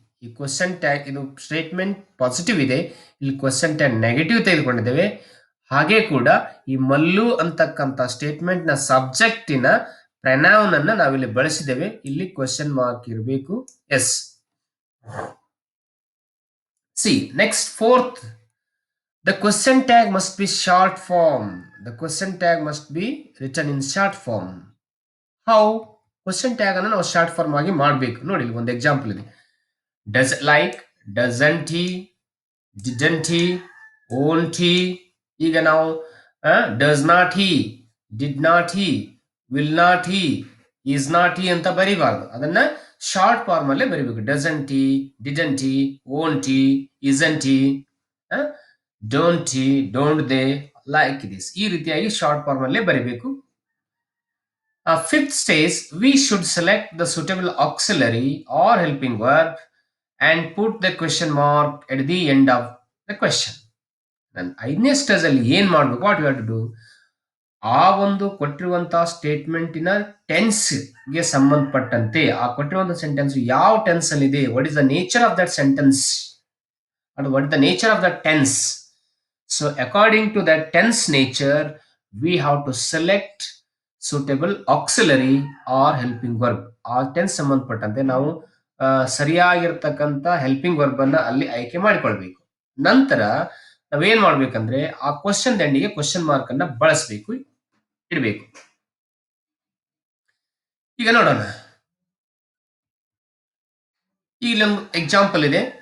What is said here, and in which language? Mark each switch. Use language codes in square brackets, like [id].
[kn] ಈ question tag, ಇದು statement positive ಇದೆ, ಇಲ್ಲಿ ಕ್ವಶನ್ ಟ್ಯಾಗ್ ನೆಗೆಟಿವ್ ತೆಗೆದುಕೊಂಡಿದ್ದೇವೆ. ಹಾಗೆ ಕೂಡ ಈ ಮಲ್ಲು ಅಂತಕ್ಕಂಥ ಸ್ಟೇಟ್ಮೆಂಟ್ ನ ಸಬ್ಜೆಕ್ಟಿನ ಪ್ರನೌನ್ ಅನ್ನ ನಾವಿಲ್ಲಿ ಬಳಸಿದ್ದೇವೆ, ಇಲ್ಲಿ ಕ್ವಶನ್ ಮಾರ್ಕ್ ಇರಬೇಕು, S. [en] See, next fourth, the question tag must be short form. The question tag must be written in short form. How? [kn] Question tag ಅನ್ನು ನಾವು ಶಾರ್ಟ್ ಫಾರ್ಮ್ ಆಗಿ ಮಾಡಬೇಕು. ನೋಡಿ, ಇಲ್ಲಿ ಒಂದು ಎಕ್ಸಾಂಪಲ್ ಇದೆ. [en] Does, like, doesn't he, didn't he, won't he. [kn] ಈಗ ನಾವು [en] does not he, did not he, [kn] will not he, is not he ಅಂತ ಬರೀಬಾರ್ದು, ಅದನ್ನ ಶಾರ್ಟ್ ಫಾರ್ಮ್ ಅಲ್ಲೇ ಬರೀಬೇಕು. [en] Doesn't he, didn't he, won't he, isn't he, don't he, don't they, like this. [kn] ಈ ರೀತಿಯಾಗಿ short form ಅಲ್ಲೇ ಬರೀಬೇಕು. [en] Fifth stage, we should select the suitable auxiliary or helping verb and put the question mark at the end of the question. [kn] ನಾನು 5ನೇ stage ಅಲ್ಲಿ ಏನ್ ಮಾಡ್ಬೇಕು, [en] what you have to do, [kn] ಆ ಒಂದು ಕೊಟ್ಟಿರುವಂತಹ ಸ್ಟೇಟ್ಮೆಂಟಿನ ಟೆನ್ಸ್ಗೆ ಸಂಬಂಧಪಟ್ಟಂತೆ ಆ ಕೊಟ್ಟಿರುವಂತಹ ಸೆಂಟೆನ್ಸ್ ಯಾವ ಟೆನ್ಸ್ ಅಲ್ಲಿ ಇದೆ, [en] What is the nature of that sentence and what is the nature of the tense. So according to that tense nature, we have to select suitable auxiliary or helping verb. [kn] ಆ tense ಸಂಬಂಧಪಟ್ಟಂತೆ ನಾವು ಸರಿಯಾಗಿರ್ತಕ್ಕಂಥ helping verb ಅನ್ನ ಅಲ್ಲಿ ಆಯ್ಕೆ ಮಾಡಿಕೊಳ್ಬೇಕು. ನಂತರ ನಾವೇನ್ ಮಾಡ್ಬೇಕಂದ್ರೆ ಆ ಕ್ವಶನ್ ಎಂಡಿಗೆ ಕ್ವಶನ್ ಮಾರ್ಕ್ ಅನ್ನ ಬಳಸಬೇಕು, ಇಡಬೇಕು. ಈಗ ನೋಡೋಣ, ಇಲ್ಲೊಂದು ಎಕ್ಸಾಂಪಲ್ ಇದೆ.